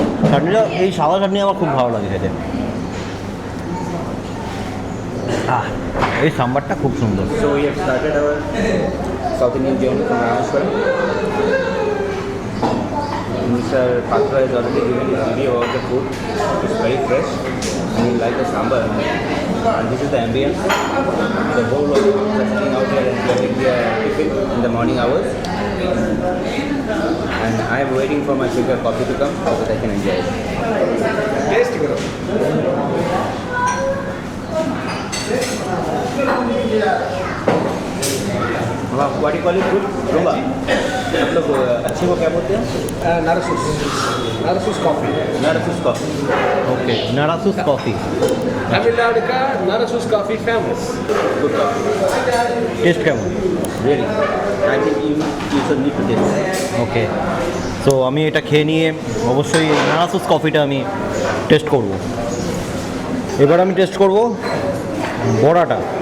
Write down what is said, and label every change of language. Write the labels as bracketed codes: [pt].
[bn] চাটনিটা, এই সাদা চাটনি আমার খুব ভালো লাগে খেতে। এই সাম্বারটা খুব সুন্দর। [en] So we have started our South Indian journey from Rameshwaram. Mr. Patra has already given his review about the food. It's very fresh and he likes the sambar. And this is the ambience. The whole of the sitting out here and getting their tiffin in the morning hours. And I am waiting for my filter coffee to come so that I can enjoy it. Taste it. What you call it [hi] food रुंबा आप लोग अच्छे को क्या बोलते हैं नारसूस coffee नारसूस coffee okay नारासुस coffee Tamil Nadu का नारसूस coffee famous [en] good coffee [bn] test কেমন [en] really I think you should need to taste [bn] ওকে তো আমি এটা খেয়ে নিয়ে অবশ্যই এই নারাসুস কফিটা আমি টেস্ট করব। এবার আমি টেস্ট করব বড়াটা।